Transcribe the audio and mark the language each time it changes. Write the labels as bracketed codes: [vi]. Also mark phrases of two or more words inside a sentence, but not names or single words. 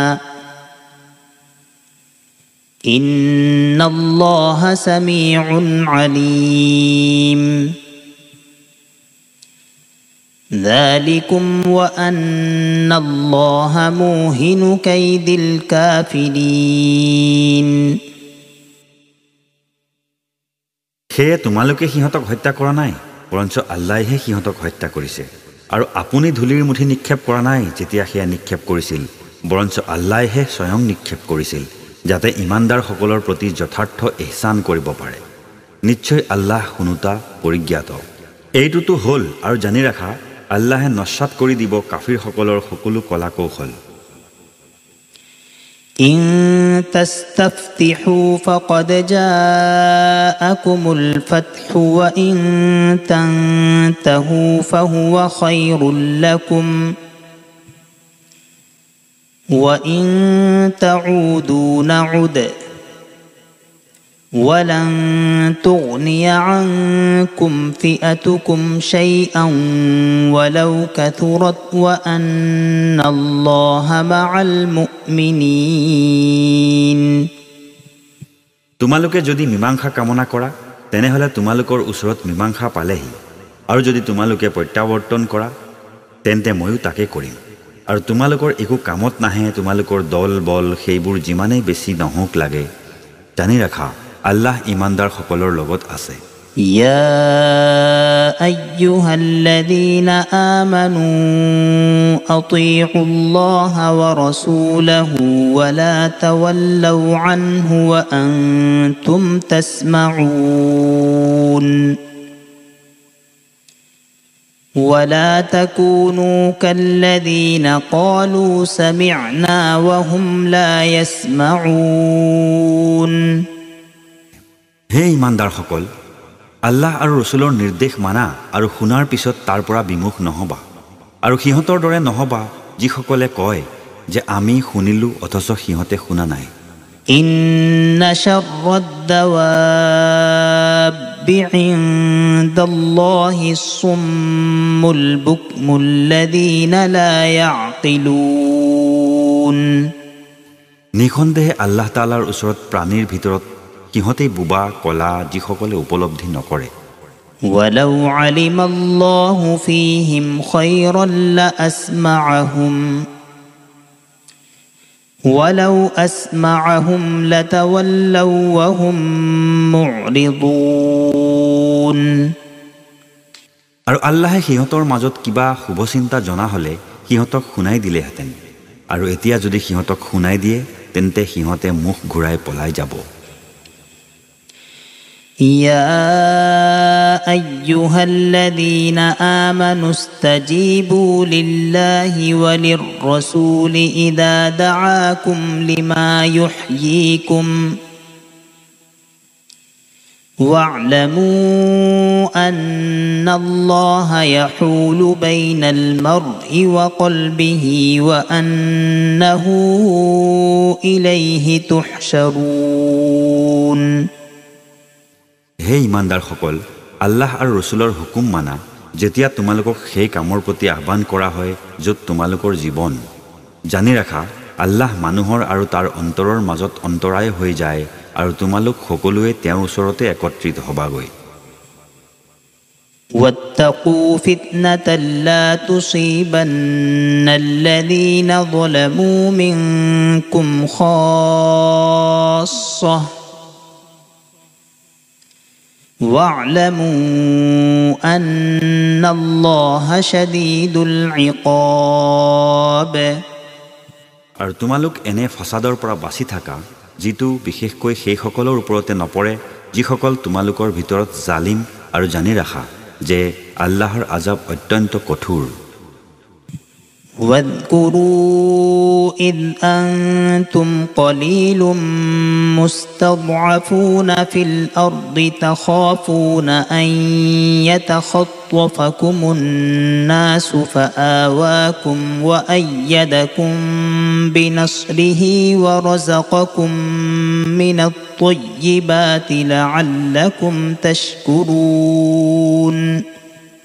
[ar] إن الله سميع عليم ذلكم وأن الله موهن كيد الكافرين [as] সেয়ে তোমালোকে সিহঁতক হত্যা কৰা নাই, বৰঞ্চ আল্লাহে সিহঁতক হত্যা কৰিছে। আৰু আপুনি ধূলিৰ মুঠি নিক্ষেপ কৰা নাই যেতিয়া সেয়া নিক্ষেপ কৰিছিল, বৰঞ্চ আল্লাহে স্বয়ং নিক্ষেপ কৰিছিল, যাতে ইমানদাৰসকলৰ প্ৰতি যথাৰ্থ ইহসান কৰিব পাৰে। নিশ্চয় আল্লাহ শুনোতা পৰিজ্ঞাত। এইটোতো হ'ল আৰু জানি ৰাখা, আল্লাহে নস্বাত কৰি দিব কাফিৰসকলৰ সকলো কলা কৌশল। [ar] إن تستفتحوا فقد جاءكم الفتح وإن تنتهوا فهو خير لكم وإن تعودوا نعد ولن تغني عنكم فئتكم شيئا ولو كثرت وأن الله مع المؤمنين [as] তোমালোকে যদি মীমাংসা কামনা কৰা তেনেহলে তোমালোকৰ ওচৰত মীমাংসা পালেহি, আৰু যদি তোমালোকে প্ৰত্যাৱৰ্তন কৰা তেন্তে ময়ো তাকে কৰিম। আৰু তোমালোকৰ একো কামত নাহে তোমালোকৰ দল বল সেইবোৰ যিমানেই বেছি নহওক লাগে, জানি ৰাখা আল্লাহ ইমানদাৰসকলৰ লগত আছে। [ar] يا أيها الذين آمنوا أطيعوا الله ورسوله ولا تولوا عنه وأنتم تسمعون ولا تكونوا كالذين قالوا سمعنا وهم لا يسمعون [as] হে ইমানদাৰসকল, আল্লাহ আৰু ৰসুলৰ নিৰ্দেশ মানা আৰু শুনাৰ পিছত তাৰ পৰা বিমুখ নহবা, আৰু সিহঁতৰ দৰে নহবা যিসকলে কয় যে আমি শুনিলো অথচ সিহঁতে শুনা নাই। [ar] إن شر الدواب عند الله الصم البكم الذين لا يعقلون [as] নিঃসন্দেহে আল্লাহ তাআলাৰ ওচৰত প্ৰাণীৰ ভিতৰত সিহঁতে বুবা কলা যিসকলে উপলব্ধি নকৰে। [ar] ولو علم الله فيهم خيرا لأسمعهم ولو أسمعهم لتولوا وهم معرضون [as] আৰু আল্লাহে সিহঁতৰ মাজত কিবা শুভচিন্তা জনা হলে সিহঁতক শুনাই দিলেহেঁতেন, আৰু এতিয়া যদি সিহঁতক শুনাই দিয়ে তেন্তে সিহঁতে মুখ ঘূৰাই পলাই যাব। [ar] يا أيها الذين آمنوا استجيبوا لله وللرسول إذا دعاكم لما يحييكم واعلموا أن الله يحول بين المرء وقلبه وأنه إليه تحشرون [as] হে ইমানদাৰসকল, আল্লাহ আৰু ৰসুলৰ হুকুম মানা যেতিয়া তোমালোকক সেই কামৰ প্ৰতি আহ্বান কৰা হয় য'ত তোমালোকৰ জীৱন। জানি ৰাখা আল্লাহ মানুহৰ আৰু তাৰ অন্তৰৰ মাজত অন্তৰায় হৈ যায়, আৰু তোমালোক সকলোৱে তেওঁৰ ওচৰতে একত্ৰিত হবাগৈ। [ar] واتقوا فتنة لا تصيبن الذين ظلموا منكم خاصة واعلموا أن الله شديد العقاب [as] আৰু তোমালোক এনে ফসাদৰ পৰা বাচি থাকা যিটো বিশেষকৈ সেইসকলৰ ওপৰতে নপৰে যিসকল তোমালোকৰ ভিতৰত জালিম, আৰু জানি ৰাখা যে আল্লাহৰ আযাব অত্যন্ত কঠোৰ। [ar] واذكروا إذ أنتم قليل مستضعفون في الأرض تخافون أن يتخطفكم الناس فآواكم وأيدكم بنصره ورزقكم من الطيبات لعلكم تشكرون